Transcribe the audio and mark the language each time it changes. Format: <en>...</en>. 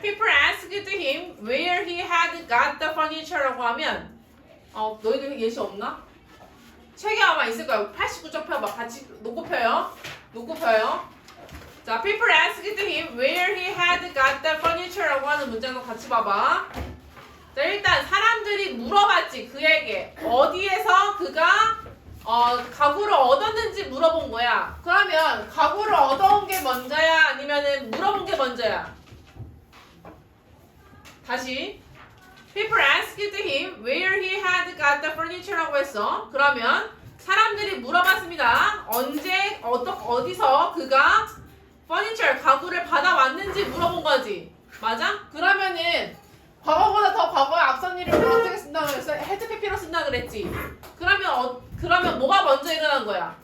<en>People asked him where he had got the furniture</en> <ko>라고 하면 너희들 예시 없나? 책에 아마 있을 거야. 89쪽 펴봐. 같이 놓고 펴요. 놓고 펴요. 자,</ko> <en>people asked him where he had got the furniture</en> <ko>라고 하는 문장도 같이 봐봐. 자, 일단 사람들이 물어봤지 그에게 어디에서 그가 가구를 얻었는지 물어본 거야. 그러면 가구를 얻어온 게 먼저야? 아니면은 물어본 게 먼저야? 다시</ko> <en>People asked him where he had got the furniture</en> <ko>라고 했어. 그러면 사람들이 물어봤습니다. 언제 어디서 그가 furniture 가구를 받아왔는지 물어본 거지. 맞아? 그러면은 과거보다 더 과거에 앞선 일을 어떻게 쓴다고 그랬어? had pp로 쓴다 그랬지. 그러면 뭐가 먼저 일어난 거야?</ko>